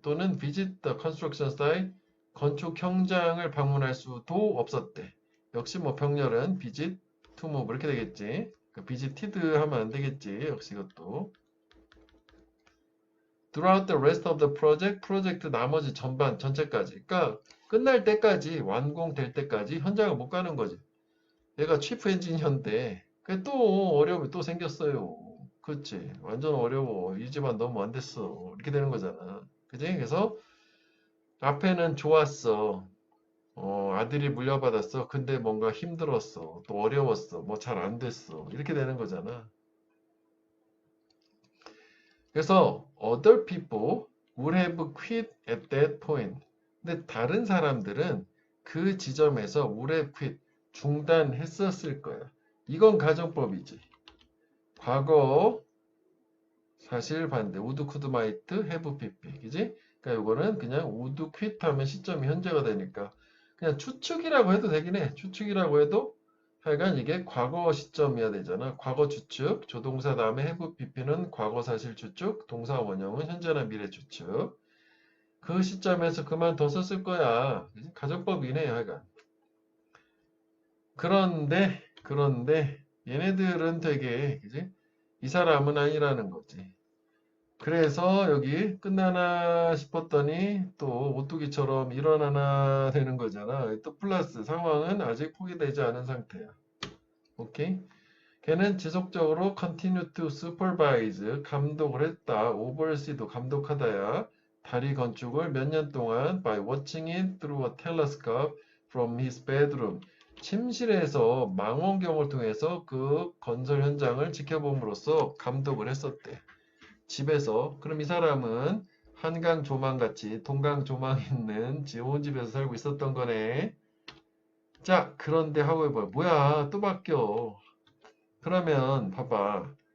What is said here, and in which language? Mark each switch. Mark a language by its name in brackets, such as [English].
[Korean] 또는 [English] visit the construction site, [Korean] 건축 현장을 방문할 수도 없었대. 역시 뭐 병렬은 visit to move 이렇게 되겠지. 그 visited 하면 안 되겠지. 역시 이것도. [English] Throughout the rest of the project, [Korean] 프로젝트 나머지 전반 전체까지. 그러니까 끝날 때까지 완공될 때까지 현장을 못 가는 거지. 얘가 치프 엔지니어인데 그게 또 어려움이 또 생겼어요. 그렇지. 완전 어려워. 이 집안 너무 안 됐어. 이렇게 되는 거잖아. 그지? 그래서 앞에는 좋았어. 아들이 물려받았어. 근데 뭔가 힘들었어. 또 어려웠어. 뭐 잘 안 됐어. 이렇게 되는 거잖아. 그래서 [English] other people would have quit at that point. [Korean] 근데 다른 사람들은 그 지점에서 [English] would have quit, [Korean] 중단했었을 거야. 이건 가정법이지. 과거 사실 반대. [English] would, could, might, have, pp. [Korean] 그지? 그러니까 이거는 그냥 [English] would quit [Korean] 하면 시점이 현재가 되니까 그냥 추측이라고 해도 되긴 해. 추측이라고 해도 하여간 이게 과거 시점이어야 되잖아. 과거 추측, 조동사 다음에 have, pp는 과거 사실 추측, 동사 원형은 현재나 미래 추측. 그 시점에서 그만뒀었을 거야. 그지? 가정법이네, 하여간. 그런데 얘네들은 되게, 그지? 이 사람은 아니라는 거지. 그래서 여기 끝나나 싶었더니 또 오뚜기처럼 일어나나 되는 거잖아. 또 플러스 상황은 아직 포기되지 않은 상태야. 오케이? 걔는 지속적으로 [English] continue to supervise, [Korean] 감독을 했다. oversee도 감독하다야. 다리 건축을 몇 년 동안 [English] by watching it through a telescope from his bedroom. [Korean] 침실에서 망원경을 통해서 그 건설 현장을 지켜봄으로써 감독을 했었대. 집에서. 그럼 이 사람은 한강 조망같이 동강 조망 있는 좋은 집에서 살고 있었던 거네. 자, 그런데 however, 뭐야, 또 바뀌어. 그러면 봐봐.